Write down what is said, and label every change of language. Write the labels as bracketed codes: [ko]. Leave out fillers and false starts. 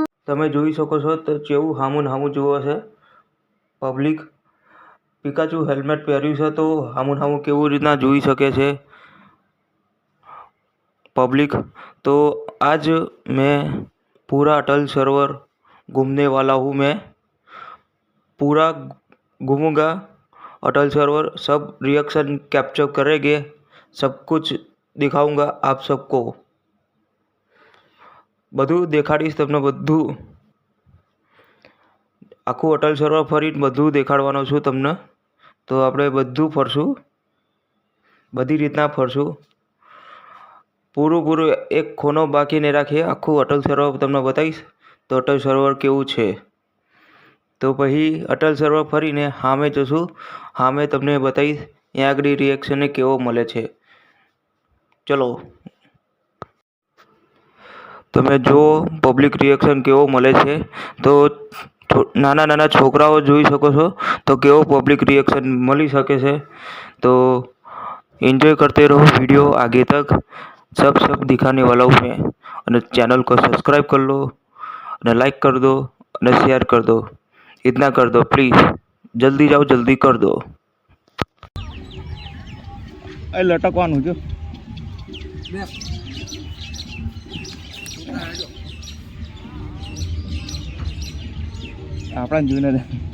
[gu] તમે જોઈ શકો છો તો કેવું હામું હામું જુઓ છે પબ્લિક। પિકાચુ હેલ્મેટ પહેર્યું છે તો હામું હામું કેવું રીતના જોઈ શકે છે पब्लिक। [hi] तो आज मैं पूरा अटल सरोवर घूमने वाला हूँ। मैं पूरा घूमूंगा अटल सरोवर, सब रिएक्शन कैप्चर करेंगे, सब कुछ दिखाऊंगा आप सबको। [gu] બધું દેખાડીશ તમને, બધું આખું અટલ સરોવર ફરી બધું દેખાડવાનો છું તમને। તો આપણે બધું ફરશું, બધી રીતના ફરશું, પૂરું એક ખૂણો બાકી નહીં રાખીએ। આખું અટલ સરોવર તમને બતાવીશ તો અટલ સરોવર કેવું છે। તો પછી અટલ સરોવર ફરીને સામે જશું, સામે તમને બતાવીશ ત્યાં આગળ રિએક્શન કેવો મળે છે। ચલો તમે જો પબ્લિક રિએક્શન કેવો મળે છે। તો નાના નાના છોકરાઓ જોઈ શકો છો તો કેવો પબ્લિક રિએક્શન મળી શકે છે। [hi] तो एंजॉय करते रहो वीडियो आगे तक, सब दिखाने वाला हूँ मैं। और चैनल को सब्सक्राइब कर लो, और लाइक कर दो, और शेयर कर दो, इतना कर दो प्लीज़, जल्दी जाओ, जल्दी कर दो। [gu] लटकવાનું જો આપણા જોઈને